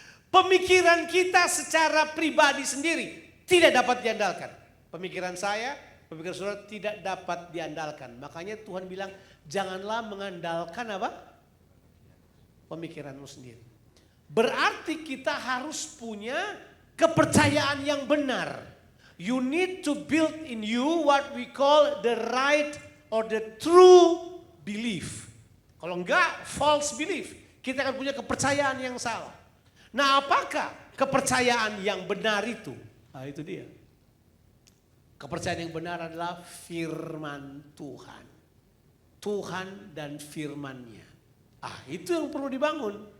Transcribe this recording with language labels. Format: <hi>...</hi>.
<id>Pemikiran kita secara pribadi sendiri tidak dapat diandalkan. Pemikiran saya, pemikiran saudara tidak dapat diandalkan. Makanya Tuhan bilang, janganlah mengandalkan apa? Pemikiranmu sendiri. Berarti kita harus punya kepercayaan yang benar.</id> <en>You need to build in you what we call the right or the true belief.</en> <id>Kalau enggak,</id> <en>false belief.</en> <id>Kita akan punya kepercayaan yang salah. Nah, apakah kepercayaan yang benar itu? Nah, itu dia. Kepercayaan yang benar adalah firman Tuhan. Tuhan dan firman-Nya. Itu yang perlu dibangun.</id>